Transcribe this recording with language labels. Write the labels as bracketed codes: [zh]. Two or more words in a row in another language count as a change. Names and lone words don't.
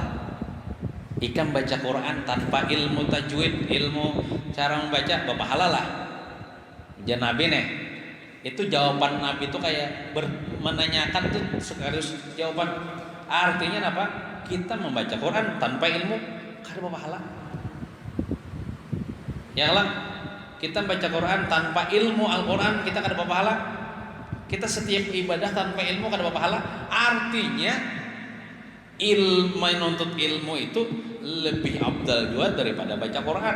[id] Ikan baca Quran tanpa ilmu tajwid, ilmu cara membaca, berpahala lah. Jangan Nabi nih, itu jawaban Nabi itu kayak menanyakan tuh sekaligus jawaban. [bjn] Artinya apa? Kita membaca Quran tanpa ilmu kada berpahala. Ya lah, kita baca Quran tanpa ilmu Al-Quran kita kada berpahala. Kita setiap ibadah tanpa ilmu kada berpahala. [id] Artinya menuntut ilmu itu lebih afdal juga daripada baca Quran.